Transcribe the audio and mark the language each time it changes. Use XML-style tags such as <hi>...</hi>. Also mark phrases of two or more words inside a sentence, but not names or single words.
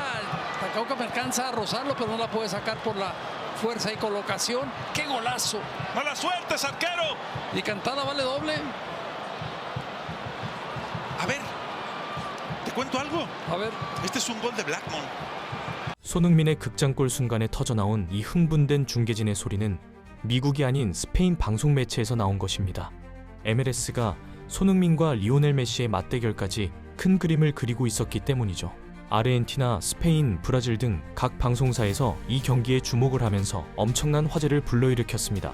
<es>Takaoka me alcanza a rozarlo, pero no la puede sacar por la fuerza y colocación. ¡Qué golazo! ¡Mala suerte, arquero! Y cantada vale doble. A ver, ¿te cuento algo? A ver. Este es un gol de Blackmon.</es> <ko>손흥민의 극장골 순간에 터져나온 이 흥분된 중계진의 소리는 미국이 아닌 스페인 방송 매체에서 나온 것입니다. MLS가 손흥민과 리오넬 메시의 맞대결까지 큰 그림을 그리고 있었기 때문이죠. 아르헨티나, 스페인, 브라질 등 각 방송사에서 이 경기에 주목을 하면서 엄청난 화제를 불러일으켰습니다.</ko>